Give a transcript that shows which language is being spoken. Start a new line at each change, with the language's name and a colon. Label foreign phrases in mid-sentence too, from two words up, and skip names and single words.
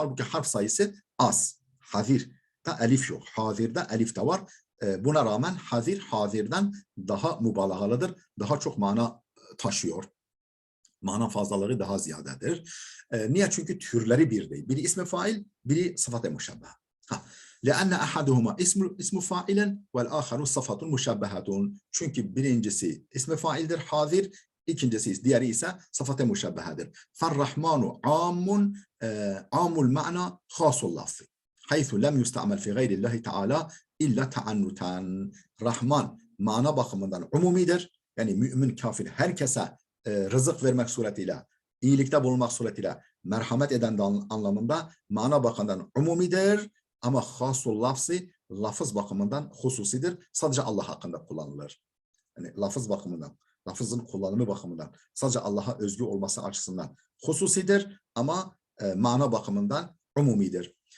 Turkish: Halbuki harf sayısı az. Hazirde elif yok. Hazirde elif de var. Buna rağmen hazir hazirden daha mübalağalıdır. Daha çok mana taşıyor. Mana fazlalığı daha ziyadedir. Niye? Çünkü türleri bir değil. Biri ismi fail, biri sıfat-ı muşabbeha.
Arabic: لأن أحدهما اسم فاعل والآخر صفة مشبهة.
Turkish: Çünkü birincisi ismi faildir, hazir. İkincisi, diğeri ise sıfat-ı muşabbehadır.
Arabic: فَالرَّحْمَانُ عَامٌ عَامُ الْمَعْنَى خَاصُ اللَّفْظِ حَيْثُ لَمْ يُسْتَعْمَلْ فِي غَيْرِ اللّٰهِ تَعَالَى إِلَّا تَعَنُّتًا
Turkish: Rahman mana bakımından umumidir. Yani mümin, kafir herkese rızık vermek suretiyle, iyilikte bulunmak suretiyle merhamet eden anlamında mana bakımından umumidir. Ama hasul lafzı lafız bakımından hususidir. Sadece Allah hakkında kullanılır. Yani lafız bakımından, lafızın kullanımı bakımından, sadece Allah'a özgü olması açısından hususidir ama mana bakımından umumidir.